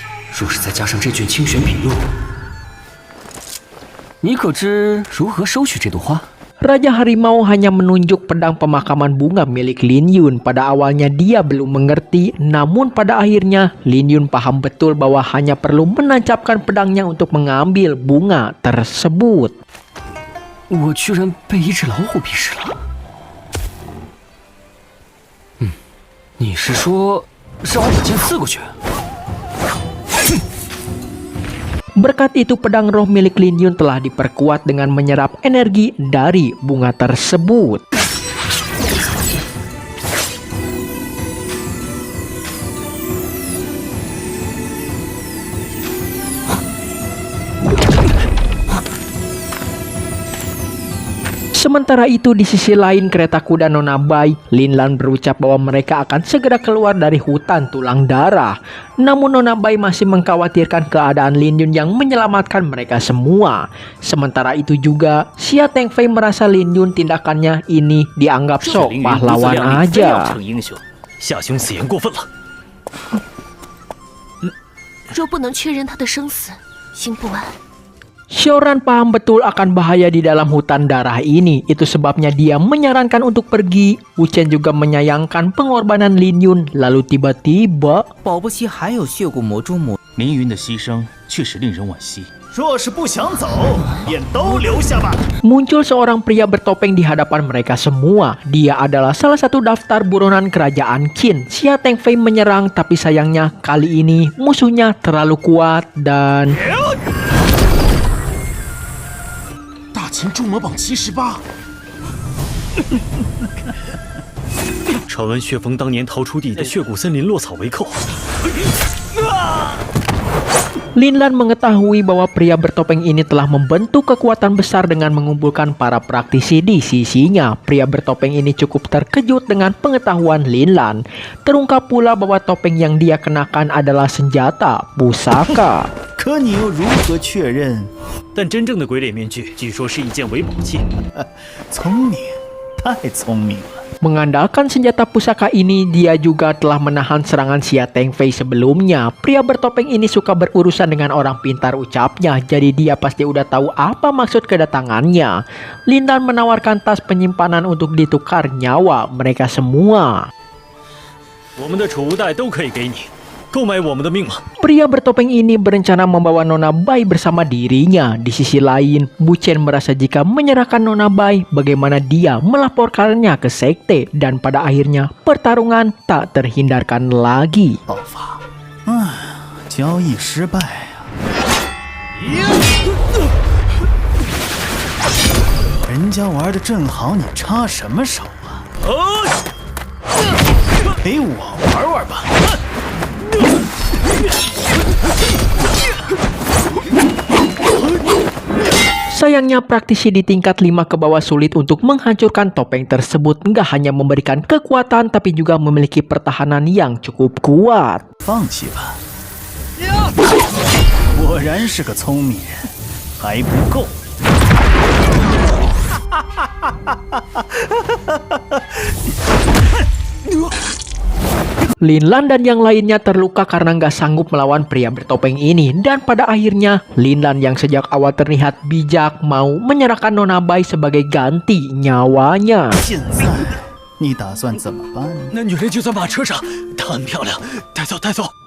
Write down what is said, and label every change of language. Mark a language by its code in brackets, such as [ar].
[zh] 若是再加上这卷清玄笔录，你可知如何收取这朵花？ [id] Raja Harimau hanya menunjuk pedang pemakaman bunga milik Lin Yun. Pada awalnya dia belum mengerti, namun pada akhirnya Lin Yun paham betul bahwa hanya perlu menancapkan pedangnya untuk mengambil bunga tersebut. [zh] 我居然被一只老虎鄙视了。你是说让我把剑刺过去？ [id] Berkat itu pedang roh milik Lin Yun telah diperkuat dengan menyerap energi dari bunga tersebut. Sementara itu di sisi lain kereta kuda Nona Bai, Lin Lan berucap bahwa mereka akan segera keluar dari hutan tulang darah. Namun Nona Bai masih mengkhawatirkan keadaan Lin Yun yang menyelamatkan mereka semua. Sementara itu juga, Xia Tengfei merasa Lin Yun tindakannya ini dianggap [zh] 这 [id] sok [zh] 凌云不自 [id] pahlawan [zh] 量力，非要 [id] aja. [zh] 成英雄，夏兄此言过分了。若不能确认他的生死，心不安。 [id] Xiaoran paham betul akan bahaya di dalam hutan darah ini. Itu sebabnya dia menyarankan untuk pergi. Wu Chen juga menyayangkan pengorbanan Lin Yun. Lalu tiba-tiba [zh] 保不齐还有血骨魔蛛魔。凌云的牺牲确实令人惋惜。若是不想走，便都留下吧。 [id] muncul seorang pria bertopeng di hadapan mereka semua. Dia adalah salah satu daftar buronan kerajaan Qin. Xia Tengfei menyerang, tapi sayangnya kali ini musuhnya terlalu kuat dan [zh] 大秦诸魔榜78，传闻血风当年逃出地的血骨森林落草为寇。 [id] Lin Lan mengetahui bahwa pria bertopeng ini telah membentuk kekuatan besar dengan mengumpulkan para praktisi di sisinya. Pria bertopeng ini cukup terkejut dengan pengetahuan Lin Lan. Terungkap pula bahwa topeng yang dia kenakan adalah senjata pusaka. [zh] 可你又如何确认？但真正的鬼脸面具据说是一件为宝器。聪明，太聪明了。 [id] Mengandalkan senjata pusaka ini, dia juga telah menahan serangan Xia Tengfei sebelumnya. Pria bertopeng ini suka berurusan dengan orang pintar ucapnya, jadi dia pasti udah tahu apa maksud kedatangannya. Lin Lan menawarkan tas penyimpanan untuk ditukar nyawa mereka semua. [zh] 我们的储物袋都可以给你，购买我们的命吗？ [id] Pria bertopeng ini berencana membawa Nona Bai bersama dirinya. Di sisi lain, Bu Chen merasa jika menyerahkan Nona Bai, bagaimana dia melaporkannya ke sekte, dan pada akhirnya pertarungan tak terhindarkan lagi. [zh] 爆发，交易失败啊！人家玩的正好，你插什么手啊？陪我玩玩吧。 [id] Sayangnya praktisi di tingkat 5 ke bawah sulit untuk menghancurkan topeng tersebut. Nggak hanya memberikan kekuatan tapi juga memiliki pertahanan yang cukup kuat. [zh] 放弃吧。果然是个聪明人，还不够。 [id] Lin Lan dan yang lainnya terluka karena nggak sanggup melawan pria bertopeng ini. Dan pada akhirnya Lin Lan yang sejak awal terlihat bijak mau menyerahkan Nona Bai sebagai ganti nyawanya. [zh] 现在你打算怎么办？那女人就在马车上，她很漂亮，带走带走。